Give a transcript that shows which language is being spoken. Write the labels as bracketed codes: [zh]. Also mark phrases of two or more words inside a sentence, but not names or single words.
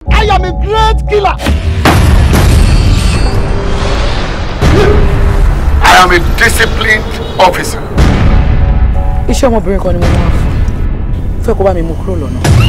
[en] I am a great killer. I am a disciplined officer. [yo] Iṣẹ́ ọmọbìnrin kan ni mo máa fún. Fẹ́ kó bá mi mú kúrò lọ́nà.